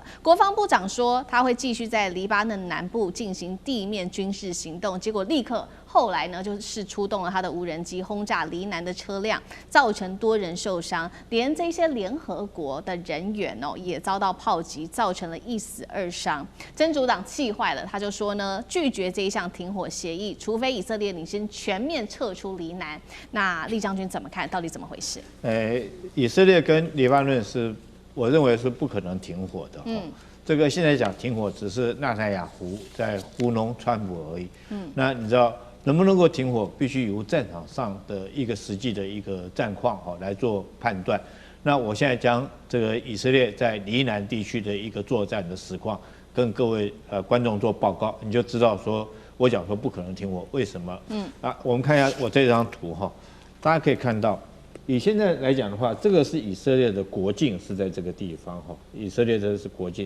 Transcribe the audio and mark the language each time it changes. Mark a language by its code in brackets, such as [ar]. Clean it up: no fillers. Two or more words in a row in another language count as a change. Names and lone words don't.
[zh] 國防部長說他會繼續在黎巴嫩南部進行地面軍事行動，結果立刻後來呢就是出動了他的無人機轟炸黎南的車輛，造成多人受傷，連這些聯合國的人員也遭到炮擊，造成了1死2傷。真主黨氣壞了，他就說呢，拒絕這一項停火協議，除非以色列領先全面撤出黎南。那酈將軍怎麼看？到底怎麼回事？以色列跟黎巴嫩我認為是不可能停火的。這個現在講停火，只是納坦雅胡在糊弄川普而已。那你知道能不能夠停火，必須由戰場上的一個實際的一個戰況來做判斷。那我現在將這個以色列在黎南地區的一個作戰的實況跟各位觀眾做報告，你就知道說我講說不可能停火，為什麼？我們看一下我這張圖哈，大家可以看到，以現在來講的話，這個是以色列的國境是在這個地方哈，以色列這是國境。